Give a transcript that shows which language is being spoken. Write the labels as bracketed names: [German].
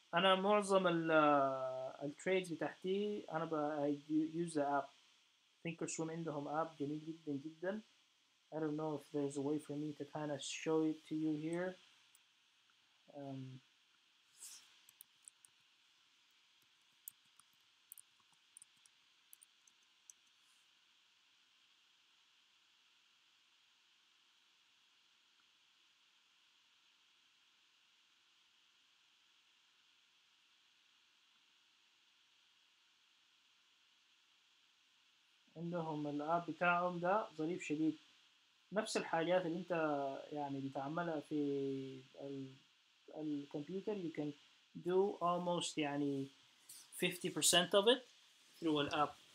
[Arabic] أنا معظم التريدز بتاعتي أنا [English] I use the app. [Arabic] Thinkorswim عندهم app جميل جدا جدا. [English] I don't know if there's a way for me to kind of show it to you here. [Arabic] Um, عندهم الاب بتاعهم ده ظريف شديد. نفس الحاجات اللي انت يعني بتعملها في الكمبيوتر [English] you can do almost [Arabic] يعني [English] 50% of it through an app.